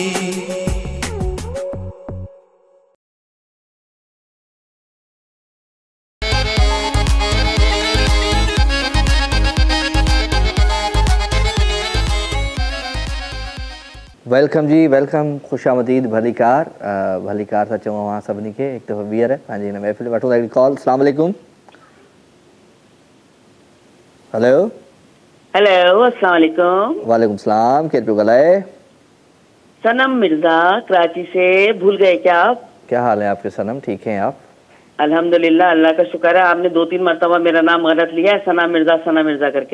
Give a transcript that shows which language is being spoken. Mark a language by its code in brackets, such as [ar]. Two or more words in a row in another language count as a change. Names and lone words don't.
[sd] वेलकम जी वेलकम खुशामदीद भलीकार भलीकार था चऊं वहाँ सभिनी खे हिकु दफ़ो ॿीहर पंहिंजी हिन महफ़िल वठूं था हिकिड़ी कॉल। [ar] السلام عليكم. हेलो हेलो, السلام عليكم. وعليكم السلام, [sd] केर पे गलाए? [ur] صنم مرزا کراچی سے، بھول گئے کیا آپ? کیا حال ہے آپ کے صنم، ٹھیک ہیں آپ? الحمدللہ، اللہ کا شکر ہے۔ آپ نے 2-3 مرتبہ میرا نام غلط لیا ہے، ثنا مرزا کر کے.